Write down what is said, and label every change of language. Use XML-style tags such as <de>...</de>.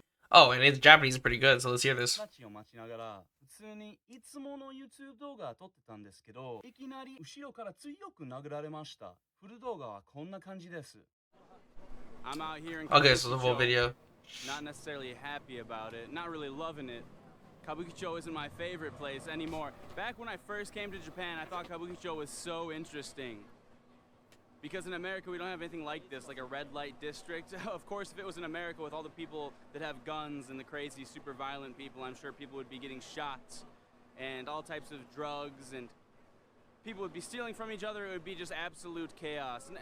<en>Oh, and his Japanese is pretty good, so let's hear this.</en> <ja>普通にいつもの YouTube 動画撮ってたんですけど、いきなり後ろから強く殴られました。フル動画はこんな感じです。</ja> <en>I'm out here in Okay, so the full video. Not necessarily happy about it, not really loving it. Kabukicho isn't my favorite place anymore. Back when I first came to Japan, I thought Kabukicho was so interesting. Because in America, we don't have anything like this, like a red light district. Of course, if it was in America with all the people that have guns and the crazy, super violent people, I'm sure people would be getting shot and all types of drugs, and people would be stealing from each other. It would be just absolute chaos.</en>